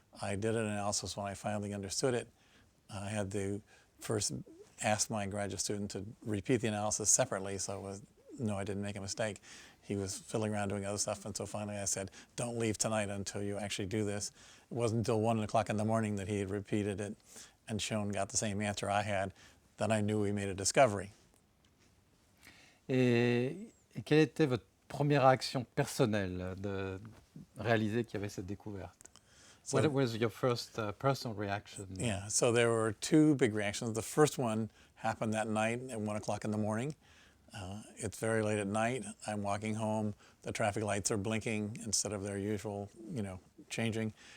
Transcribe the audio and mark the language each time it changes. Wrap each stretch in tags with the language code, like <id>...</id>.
<en>I did an analysis when I finally understood it. I had to first ask my graduate student to repeat the analysis separately so I didn't make a mistake. He was fiddling around doing other stuff, and so finally I said, don't leave tonight until you actually do this. It wasn't until 1 o'clock in the morning that he had repeated it and got the same answer I had. Then I knew we made a discovery.</en> <fr>Et quelle était votre première réaction personnelle de réaliser qu'il y avait cette découverte?</fr> <en>What was your first personal reaction? Yeah, so there were two big reactions. The first one happened that night at 1 o'clock in the morning. It's very late at night. I'm walking home. The traffic lights are blinking instead of their usual, changing.</en>